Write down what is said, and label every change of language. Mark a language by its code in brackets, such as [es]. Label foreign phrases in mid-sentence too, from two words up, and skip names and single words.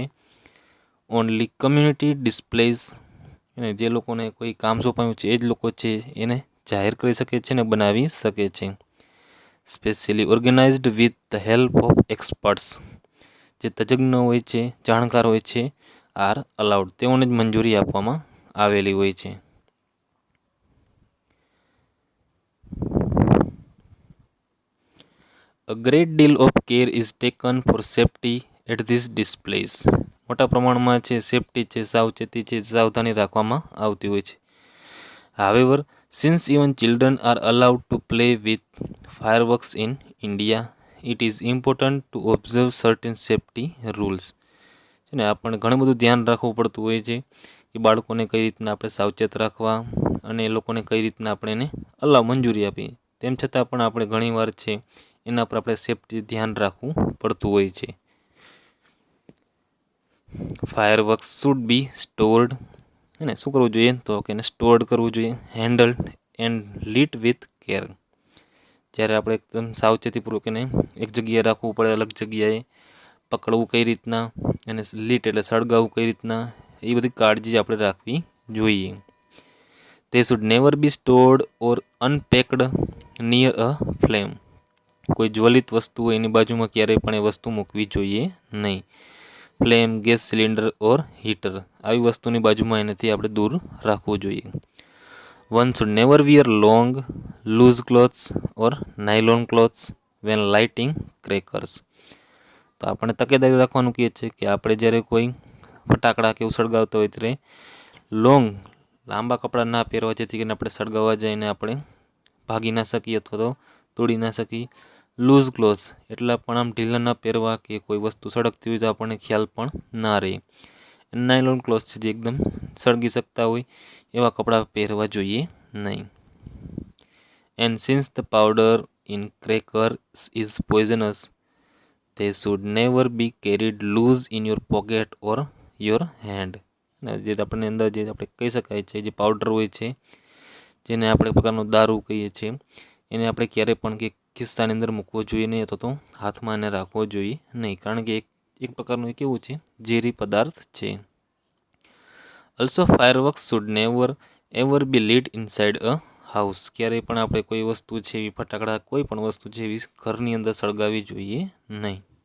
[en] Only community displays, [gu] અને જે લોકોને કોઈ કામ સોંપાયું છે એ જ લોકો છે એને જાહેર કરી શકે છે ને બનાવી શકે છે. [en] Specially organized with the help of experts, [gu] જે તજજ્ઞ હોય છે, જાણકાર હોય છે, [en] are allowed, [gu] તેઓને જ મંજૂરી આપવામાં આવેલી હોય છે. [en] A great deal of care is taken for safety at these displays. [gu] મોટા પ્રમાણમાં છે સેફટી છે, સાવચેતી છે, સાવધાની રાખવામાં આવતી હોય છે. [en] However, since even children are allowed to play with fireworks in India, it is important to observe certain safety rules. [gu] છે ને, આપણને ઘણું બધું ધ્યાન રાખવું પડતું હોય છે કે બાળકોને કઈ રીતના આપણે સાવચેત રાખવા અને એ લોકોને કઈ રીતના આપણે એને મંજૂરી આપી. તેમ છતાં પણ આપણે ઘણીવાર છે એના પર આપણે સેફટી ધ્યાન રાખવું પડતું હોય છે. [en] Fireworks should be stored, [gu] એને શું કરવું જોઈએ તો કે એને સ્ટોર્ડ કરવું જોઈએ. [en] Handled and lit with care, [gu] જ્યારે આપણે એકદમ સાવચેતીપૂર્વક એને એક જગ્યાએ રાખવું પડે, અલગ જગ્યાએ પકડવું કઈ રીતના, એને લીટ એટલે સળગાવવું કઈ રીતના, એ બધી કાળજી આપણે રાખવી જોઈએ. [en] They should never be stored or unpacked near a flame. [gu] કોઈ જ્વલિત વસ્તુ હોય એની બાજુમાં ક્યારેય પણ એ વસ્તુ મૂકવી જોઈએ નહીં. [en] Flame, gas cylinder or heater, [gu] આવી વસ્તુની બાજુમાં એનાથી આપણે દૂર રાખવું જોઈએ. [en] One should never wear long, loose clothes or nylon clothes when lighting crackers. [gu] તો આપણે તકેદારી રાખવાનું કહે છે કે આપણે જ્યારે કોઈ ફટાકડા કે એવું સળગાવતા હોય ત્યારે લાંબા કપડાં ના પહેરવા, જેથી કરીને આપણે સળગાવવા જઈને આપણે ભાગી ના શકીએ અથવા તો તોડી ના શકીએ. [en] Loose clothes [gu] એટલા પણ આમ ઢીલા ના પહેરવા કે કોઈ વસ્તુ સળગતી હોય તો આપણને ખ્યાલ પણ ના રહે. [en] Nylon clothes [gu] છે જે એકદમ સળગી શકતા હોય એવા કપડાં પહેરવા જોઈએ નહીં. [en] And since the powder in crackers is poisonous, they should never be carried loose in your pocket or your hand. [gu] જે આપણને અંદર જે આપણે કહી શકાય છે, જે પાવડર હોય છે, જેને આપણે પ્રકારનો દારૂ કહીએ છીએ, એને આપણે ક્યારેય પણ કે ખિસ્સાની અંદર મૂકવો જોઈએ નહીં અથવા તો હાથમાં એને રાખવો જોઈએ નહીં, કારણ કે એક પ્રકારનું એક એવું છે ઝેરી પદાર્થ છે. [en] Also fireworks should never ever be lit inside a house, [gu] ક્યારેય પણ આપણે કોઈ વસ્તુ છે એવી ફટાકડા કોઈ પણ વસ્તુ છે એવી ઘરની અંદર સળગાવી જોઈએ નહીં.